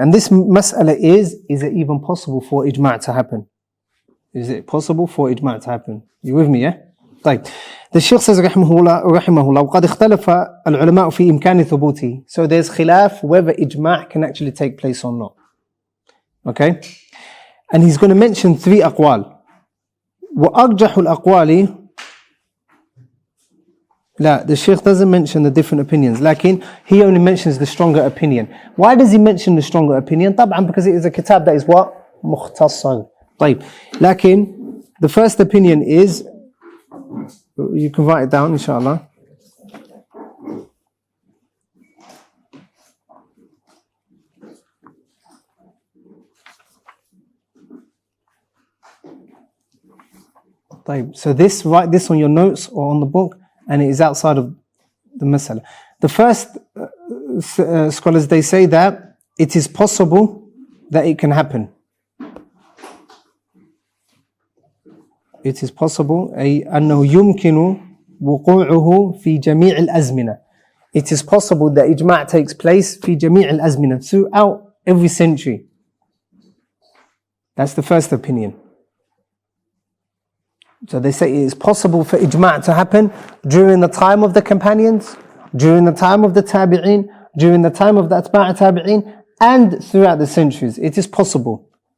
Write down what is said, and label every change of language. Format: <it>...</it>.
<en>And this mas'ala is it even possible for ijma' to happen? Is it possible for ijma' to happen? You with me, yeah? طيب. The Shaykh says</en> <ar>رحمه الله وقد اختلف العلماء في إمكان ثبوته.</ar> <en>So there's khilaf whether ijma' can actually take place or not. Okay? And he's going to mention 3 aqwal.</en> <ar>وأرجح الأقوال.</ar> <en>لا, the Shaykh doesn't mention the different opinions. Lakin he only mentions the stronger opinion. Why does he mention the stronger opinion? طبعا because it is a kitab that is what? مختصر. طيب. Lakin the first opinion is, you can write it down inshallah.</en> <ar>طيب.</ar> <en>So write this on your notes or on the book, and it is outside of the masala. The first scholars, they say that it is possible that it can happen. It is possible</en> <ar>أي أنه يمكن وقوعه في جميع الأزمنة.</ar> <en>It is possible that ijma' takes place</en> <ar>في جميع الأزمنة,</ar> <en>throughout every century. That's the first opinion. So they say it is possible for ijma' to happen during the time of the companions, during the time of the tabi'in, during the time of the atba' tabi'in, and throughout the centuries. It is possible.</en>